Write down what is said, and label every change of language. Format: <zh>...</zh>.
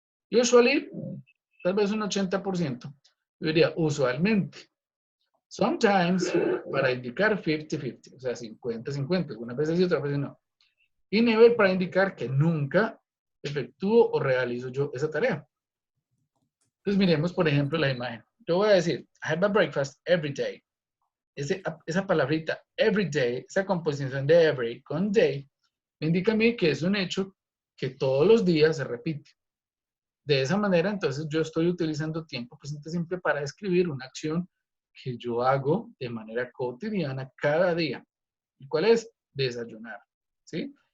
<es>Usually, tal vez un 80%. Yo diría usualmente. Sometimes, para indicar 50-50, o sea, 50-50. Algunas veces sí, otras veces no. Y never para indicar que nunca efectúo o realizo yo esa tarea. Entonces miremos, por ejemplo, la imagen. Yo voy a decir,</es> <en>I have a breakfast every day.</en> <es>Esa palabrita, every day, esa composición de every con day, me indica a mí que es un hecho que todos los días se repite. De esa manera, entonces, yo estoy utilizando tiempo presente simple para describir una acción que yo hago de manera cotidiana cada día. ¿Y cuál es? Desayunar. ¿Sí?</es>